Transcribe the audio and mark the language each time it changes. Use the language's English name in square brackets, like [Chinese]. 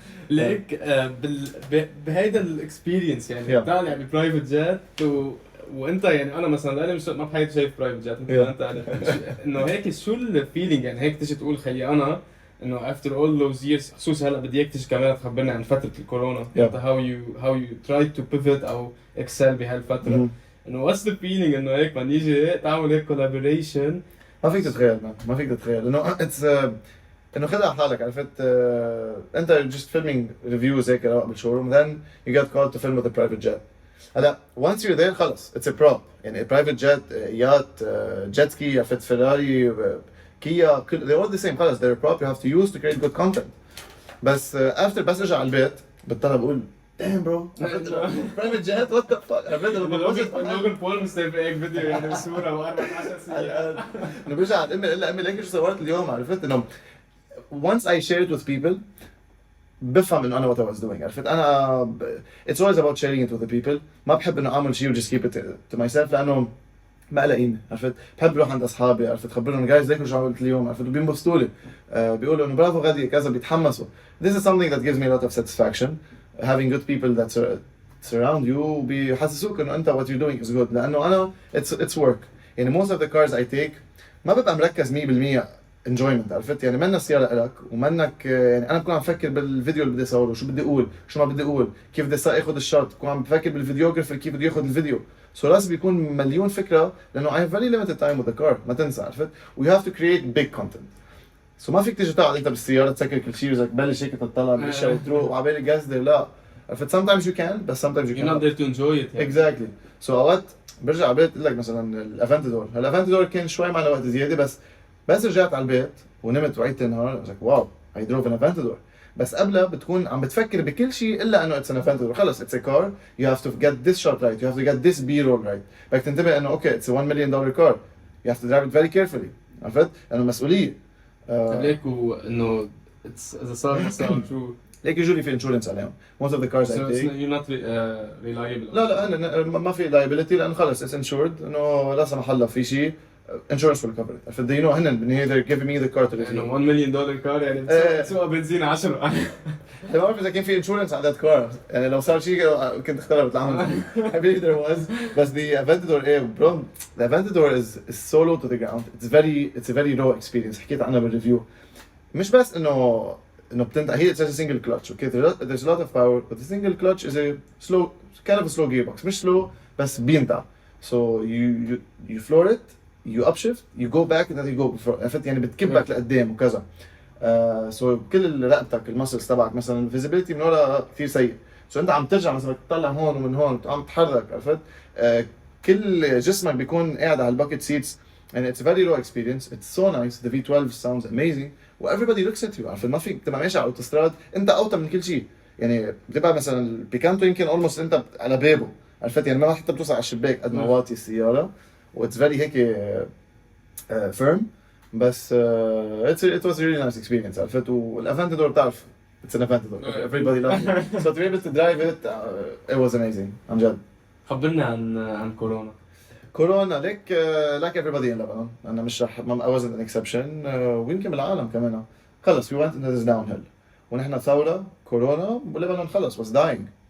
[Arabic] ليك بهيدا الاكسبيرينس يعني طالع ببرايفت جيت وانت يعني انا مثلا انا مش ما بحياتي شايف برايفت جيت مثل ما انت انه هيك شو الفيلينج يعني هيك تيجي تقول خيي انا انه [English] after all those years [Arabic] خصوصا هلا بدي اياك تيجي كمان تخبرنا عن فتره الكورونا انت [English] how you tried to pivot [Arabic] او excel بهالفتره انه [English] what's the feeling [Arabic] انه هيك ما نيجي تعمل هيك collaboration. ما فيك تتخيل ما فيك تتخيل انه اتس انه خدها على حالك عرفت. [English] انت just filming reviews [Arabic] هيك روق بالشوروم [English] then you get called to film with a private jet. هلا once you're there خلص it's a prop يعني private jet yacht jet ski [Arabic] عرفت فراري كيا [English] they're all the same خلص they're a prop you have to use to create good content. بس after [Arabic] بس ارجع على البيت بضطر بقول [English] damn bro private jet what the fuck. [Arabic] عرفت لوجن بول مستني هيك فيديو يعني صوره و14 سنه انا برجع على امي ليك شو صورت اليوم عرفت انه [English] once I share it with people [Arabic] بفهم انه انا [English] what I was doing [Arabic] عرفت. [English] انا it's always about sharing it with the people. [Arabic] ما بحب انه اعمل شيء و [English] just keep it to myself [Arabic] لانه ما لها قيمه عرفت. بحب اروح عند اصحابي عرفت خبرهم جايز ليك شو عملت اليوم عرفت وبينبسطوا لي. بيقولوا انه برافو غادي كذا بيتحمسوا. [English] this is something that gives me a lot of satisfaction having good people that surround you [Arabic] وبيحسسوك انه انت [English] what you're doing is good. لانه انا it's work يعني most of the cars I take [Arabic] ما ببقى مركز [English] 100% enjoyment [Arabic] عرفت يعني. منك سيارة لك ومنك يعني انا بكون عم بفكر بالفيديو اللي بدي اصوره شو بدي اقول شو ما بدي اقول كيف بدي اخذ الشوت. بكون عم بفكر بالفيديوغرافر كيف بده ياخذ الفيديو سو لازم بيكون مليون فكره لانه [English] I have very limited time with the car [Arabic] ما تنسى عرفت. [English] we have to create big content. [Arabic] سو ما فيك تيجي تقعد انت بالسياره تسكر كل شيء وزك تبلش هيك تطلع بالاشياء وتروح وعبالي جازده لا عرفت. [English] sometimes you can بس sometimes you You're not there to enjoy it يعني. exactly. [Arabic] سو اوقات برجع على البيت بقول لك مثلا الافنتادور، الافنتادور كان شوي معنا وقت زياده بس رجعت على البيت ونمت وعيت النهار قلت واو [English] I drove an Aventador. [Arabic] بس قبلها بتكون عم بتفكر بكل شيء الا انه [English] it's an Aventador. خلص it's a car you have to get this shot right, you have to get this B-roll right. [Arabic] بدك تنتبه انه [English] okay it's a $1 million car, you have to drive it very carefully [Arabic] عرفت لانه مسؤوليه. ليك وانه it's اذا صار true. ليك [English] usually في insurance [Arabic] عليهم [English] most of the cars I So take. you're not reliable. [Arabic] لا أنا ما في liability لانه خلص [English] it's insured [Arabic] انه لا سمح الله في شيء [English] insurance will cover it. عرفت they know [Arabic] هن بالنهايه [English] they're giving me the car to [Arabic] يعني [English] review. [Arabic] $1 million كار يعني بتسوق بنزين 10. ما بعرف اذا كان في انشورنس على ذات كار يعني لو صار شيء كنت اختارها بالعمل. [English] I believe there was بس the Aventador [Arabic] ايه برو [English] the Aventador is so low to the ground. it's a very raw experience. [Arabic] حكيت عنها بالريفيو. مش بس انه بتنتهي هي [English] it's a single clutch okay there's a lot of power but the single clutch is a slow kind of a slow gearbox مش slow [Arabic] بس بينتع. [English] so you floor it you upshift you go back and then you go before [Arabic] عرفت يعني بتكبك لقدام وكذا. سو كل رقبتك المسلز تبعك مثلا الفيزيبيليتي من ورا كثير سيء. سو انت عم ترجع مثلا تطلع هون ومن هون عم تتحرك عرفت. كل جسمك بيكون قاعد على الباكيت سيتس [English] and it's a very low experience. It's so nice. The V12 sounds amazing و everybody looks at you عرفت. [Arabic] ما فيك تبقى ماشي على الاوتوستراد انت اوطى من كل شيء يعني بتبقى مثلا البيكانتو يمكن almost انت على بابه عرفت يعني ما حتى بتوصل على الشباك قد ما واطي السياره و [English] it's very [Arabic] هيك firm. [English] بس it was a really nice experience [Arabic] عرفت. والافنتادور بتعرف [English] it's an Aventador everybody loves it. so to be able to drive it it was amazing [Arabic] عن جد. خبرنا عن كورونا. كورونا ليك [English] like everybody in Lebanon [Arabic] أنا مش رح [English] I wasn't an exception [Arabic] ويمكن بالعالم كمان خلص [English] we went into this downhill [Arabic] ونحن ثورة كورونا ولبنان خلص [English] was dying.